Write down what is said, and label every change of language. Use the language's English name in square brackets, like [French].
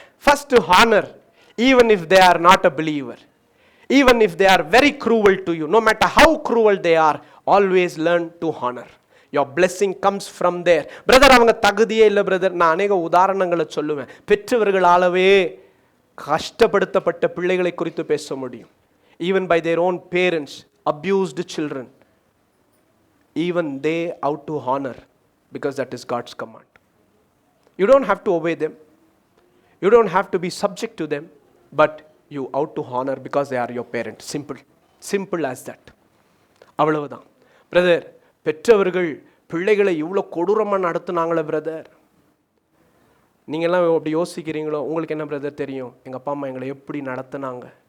[English] First honour, even if they are not a believer, even if they are very cruel to you, no matter how cruel they are, always learn to honor. Your blessing comes from there. [Tamil] Brother, அவங்க தகுதியே இல்லை brother. நான் அநேக உதாரணங்களை சொல்லுவேன். பெற்றவர்களாலவே கஷ்டப்படுத்தப்பட்ட பிள்ளைகளை குறித்து பேச முடியும். [English] even by their own parents, abused children, even they out to honor, because that is God's command. You don't have to obey them. You don't have to be subject to them. But you ought to honor because they are your parents. Simple as that. [Tamil] அவ்வளவுதான். Brother, பெற்றவர்கள் பிள்ளைகளை இவ்வளோ கொடூரமாக நடத்துனாங்களே brother. நீங்கள்லாம் அப்படி யோசிக்கிறீங்களோ? உங்களுக்கு என்ன brother தெரியும்? எங்கள் அப்பா அம்மா எங்களை எப்படி நடத்துனாங்க?